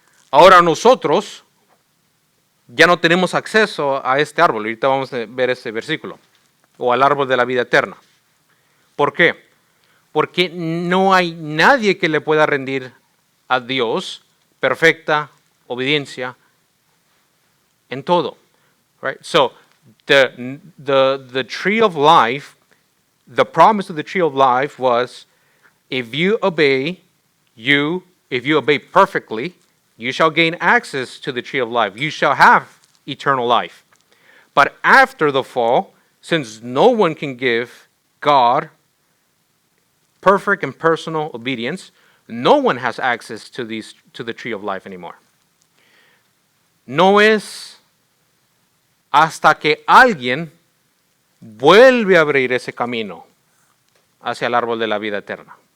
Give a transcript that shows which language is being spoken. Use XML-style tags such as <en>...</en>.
<es>Ahora nosotros ya no tenemos acceso a este árbol. Ahorita vamos a ver este versículo. O al árbol de la vida eterna. ¿Por qué? Porque no hay nadie que le pueda rendir a Dios perfecta obediencia en todo.</es> <en>Right? So, the tree of life, the promise of the tree of life was, if you obey perfectly, you shall gain access to the tree of life. You shall have eternal life. But after the fall, since no one can give God perfect and personal obedience, no one has access to the tree of life anymore.</en> <es>No es hasta que alguien vuelve a abrir ese camino hacia el árbol de la vida eterna.</es>